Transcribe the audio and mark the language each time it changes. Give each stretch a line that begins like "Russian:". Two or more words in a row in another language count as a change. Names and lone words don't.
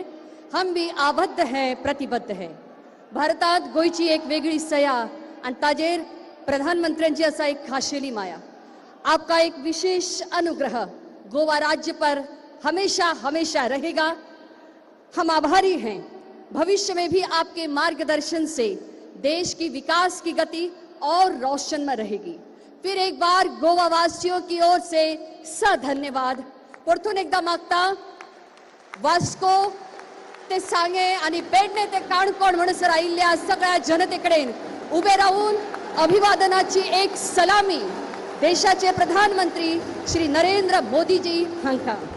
Hindi: हम भी आबद्ध है, प्रतिबद्ध है।
Konkani: भारतात गोयची एक वेगळी सया आणि ताजेर प्रधानमंत्र्यांची असा एक खाशेली माया।
Hindi: आपका एक विशेष अनुग्रह गोवा राज्य पर हमेशा हमेशा रहेगा। हम आभारी हैं। भविष्य में भी आपके मार्गदर्शन से देश की विकास की गति और रोशन में रहेगी। फिर एक बार गोवा वासियों की ओर से सधन्यवाद।
Konkani: परतून एकदा मागता वास्को ते सांगे आणि पेडणे ते काणकोण म्हणसर आयिल्ल्या सगळ्या जनतेकडे उभे राहून अभिवादनाची एक सलामी देशाचे प्रधानमंत्री श्री नरेंद्र मोदीजी हांका।